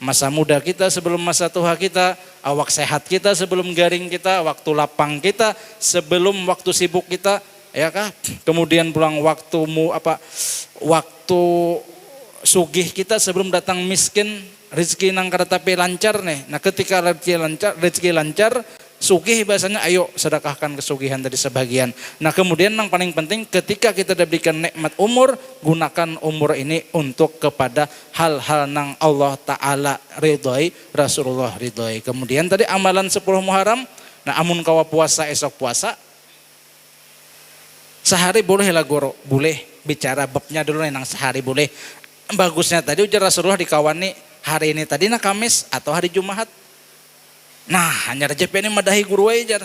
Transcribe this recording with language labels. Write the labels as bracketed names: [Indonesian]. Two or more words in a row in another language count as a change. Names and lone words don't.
[Banjar] Masa muda kita sebelum masa tua kita, awak sehat kita sebelum garing kita, waktu lapang kita sebelum waktu sibuk kita, ya kah? Kemudian pulang waktu sugih kita sebelum datang miskin, rezeki nang tapi lancar nih. Nah ketika rezeki lancar, sugih bahasanya ayo sedekahkan kesugihan dari sebagian. Nah kemudian yang paling penting ketika kita diberikan nikmat umur, gunakan umur ini untuk kepada hal-hal nang Allah Ta'ala ridhoi, Rasulullah ridhoi. Kemudian tadi amalan 10 Muharram, nah amun kawa puasa esok puasa, sehari boleh lah guru, boleh bicara babnya dulu nang sehari boleh. Bagusnya tadi ujar Rasulullah dikawani hari ini tadi Kamis atau hari Jumat. Nah, hanya aja ini madahi guru aja.